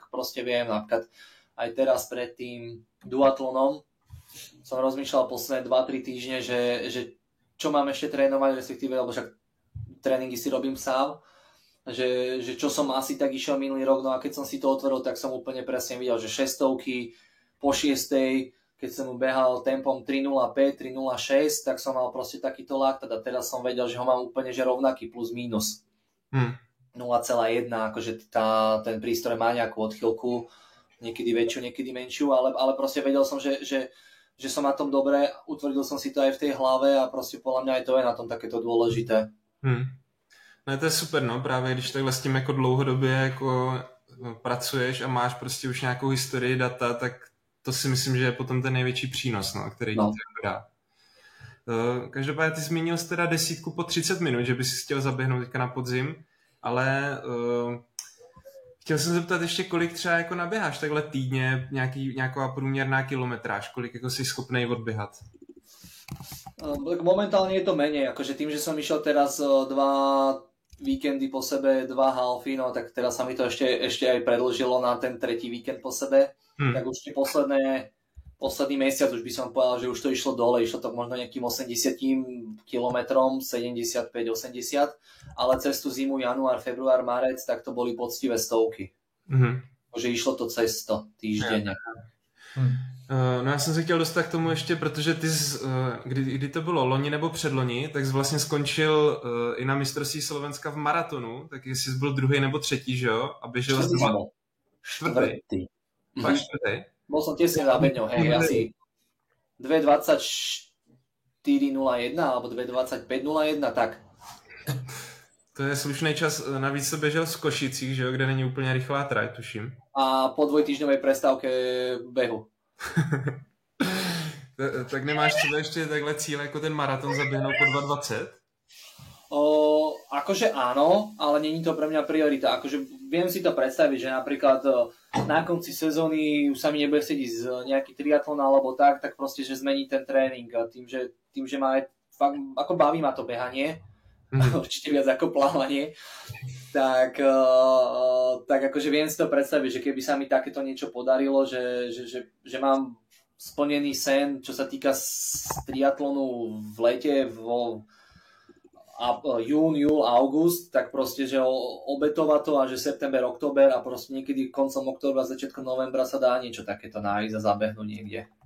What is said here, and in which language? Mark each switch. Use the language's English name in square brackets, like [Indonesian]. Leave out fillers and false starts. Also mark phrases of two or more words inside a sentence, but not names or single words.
[Slovak] proste viem, napríklad aj teraz pred tým duatlonom som rozmýšľal posledné 2-3 týždne, že čo mám ešte trénovať, respektíve, lebo však tréningy si robím sám, že čo som asi tak išiel minulý rok, no a keď som si to otvoril, tak som úplne presne videl, že 600 po 6, keď som behal tempom 3.05, 3.06, tak som mal proste takýto laktát a teraz som vedel, že ho mám úplne že rovnaký plus minus 0,1, akože ten prístroj má nejakú odchýlku, niekedy väčšiu, niekedy menšiu, ale proste vedel som, že som na tom dobre, utvrdil som si to aj v tej hlave a proste podľa mňa aj to je na tom takéto dôležité. [Czech] No to je super, no, právě když takhle s tím jako dlouhodobě jako pracuješ a máš prostě už nějakou historii data, tak to si myslím, že je potom ten největší přínos, no, který ti to dá. Každopádně ty zmínil jsi teda 10 po 30 minut, že bys si chtěl zaběhnout teďka na podzim, ale chtěl jsem zeptat ještě, kolik třeba jako naběháš takhle týdně, nějaká průměrná kilometráž, kolik jako jsi schopnej odběhat? [Slovak] Momentálne je to menej, akože tým, že som išiel teraz 2 víkendy po sebe, 2 halfy, no tak teraz sa mi to ešte aj predĺžilo na ten 3. víkend po sebe, tak už tie posledný mesiac už by som povedal, že už to išlo dole, išlo to možno nejakým 80 kilometrom, 75-80, ale cez tú zimu, január, február, marec, tak to boli poctivé stovky. Takže išlo to cez 100 týždenne. [Czech] No já jsem se chtěl dostat k tomu ještě, protože ty, kdy to bylo, loni nebo předloni, tak jsi vlastně skončil i na mistrovství Slovenska v maratonu, tak jestli jsi byl 2. nebo 3., že jo? A běžel jsi 4. Fakt 4. [Slovak] Bol som tesne za Beňou, hej, asi 2.24.01 alebo 2.25.01, tak. [Czech] To je slušný čas, navíc to běžel v Košicích, že jo, kde není úplně rychlá trať, tuším. [Slovak] A po dvojtýždňovej prestávke behu. [Czech] Tak nemáš třeba ještě takhle cíle, jako ten maraton zaběhnout po 2:20? [Slovak] Akože áno, ale není to pre mňa priorita. Akože viem si to predstaviť, že napríklad na konci sezóny už sa mi nebude chcieť ísť nejaký triatlon alebo tak proste, že zmení ten tréning. Tým, že ma fakt, ako baví ma to behanie, určite viac ako plávanie, tak akože viem si to predstaviť, že keby sa mi takéto niečo podarilo, že mám splnený sen, čo sa týka triatlonu v lete, jún, júl, august, tak proste, že obetovať to a že september, október a proste niekedy koncom októbra, začiatkom novembra sa dá niečo takéto nájsť a zabehnúť niekde.